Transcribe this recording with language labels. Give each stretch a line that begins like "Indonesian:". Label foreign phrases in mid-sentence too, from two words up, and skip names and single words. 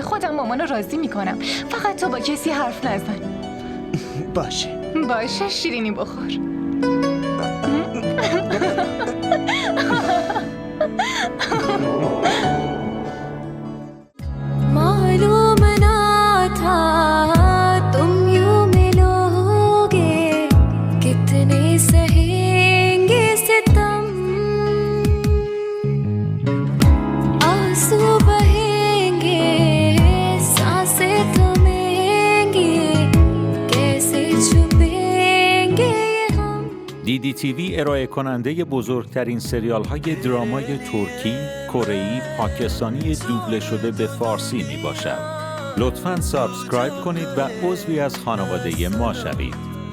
Persian: خودم مامانو راضی میکنم. فقط تو با کسی حرف نزن. باشه شیرینی بخور.
Hindi: معلوم ना था तुम यूं मिलोगे कितने सहेंगे सितम आंसू बहेंगे सांसें थमेंगी कैसे छुपेंगे हम
Persian: DDTV ارائه کننده بزرگترین سریال های درامای ترکی، کره‌ای، پاکستانی دوبله شده به فارسی می باشد. لطفاً سابسکرایب کنید و عضوی از خانواده ما شوید.